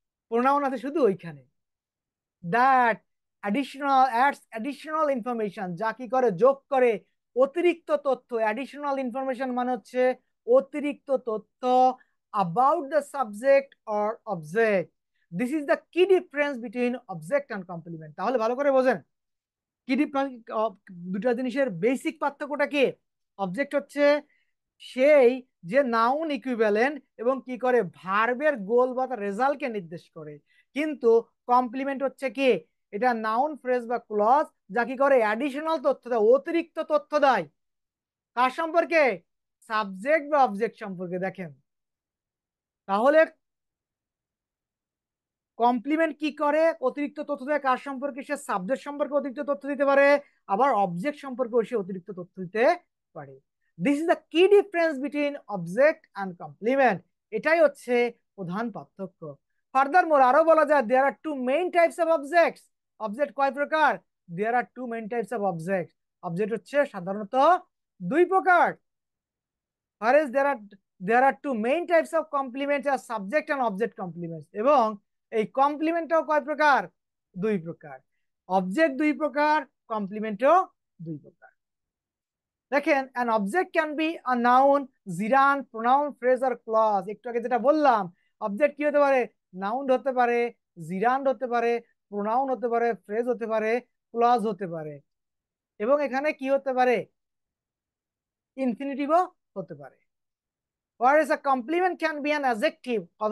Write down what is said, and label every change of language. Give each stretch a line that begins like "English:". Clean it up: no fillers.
Bangla: Pronoun আছে শুধু ওইখানে।
English: that additional information,
Bangla: যা কি করে? যোগ করে অতিরিক্ত তথ্য। অ্যাডিশনাল ইনফরমেশন মানে হচ্ছে অতিরিক্ত তথ্য
English: about the subject or object. This is the key difference between object and complement.
Bangla: তাহলে ভালো করে বোঝেন কি দুটা জিনিসের বেসিক পার্থক্যটা কি। অবজেক্ট হচ্ছে সেই যে নাউন ইকুইভ্যালেন্ট এবং কি করে? ভার্বের গোল বা রেজাল্টকে নির্দেশ করে। কিন্তু কমপ্লিমেন্ট হচ্ছে কি? এটা নাউন, ফ্রেজ বা ক্লজ, যা কি করে? অ্যাডিশনাল তথ্য দেয়, অতিরিক্ত তথ্য দেয়। কার সম্পর্কে? সাবজেক্ট বা অবজেক্ট সম্পর্কে। দেখেন, তাহলে কমপ্লিমেন্ট কি করে? অতিরিক্ত তথ্য দেয় কার সম্পর্কে? সে সাবজেক্ট সম্পর্কে অতিরিক্ত তথ্য দিতে পারে, আবার অবজেক্ট সম্পর্কে সে অতিরিক্ত তথ্য দিতে পারে।
English: This is the key difference between object and complement.
Bangla: এটাই হচ্ছে প্রধান পার্থক্য।
English: furthermore
Bangla: আরো বলা যায়
English: There are two main types of objects.
Bangla: Object কয় প্রকার?
English: There are two main types of object.
Bangla: Object হচ্ছে সাধারণত দুই প্রকার।
English: whereas there are two main types of complements as subject and object complements,
Bangla: এবং এই কমপ্লিমেন্টও কয় প্রকার? দুই প্রকার। অবজেক্ট দুই প্রকার, কমপ্লিমেন্টও দুই প্রকার।
English: দেখেন an object can be a noun, gerund, pronoun, phrase or clause।
Bangla: একটু আগে যেটা বললাম, অবজেক্ট কি হতে পারে? নাউন হতে পারে, জিরান হতে পারে, প্রোনাউন হতে পারে, ফ্রেজ হতে পারে, ক্লজ হতে পারে, এবং এখানে কি হতে পারে? ইনফিনিটিভও হতে পারে।
English: whereas a complement can be an adjective।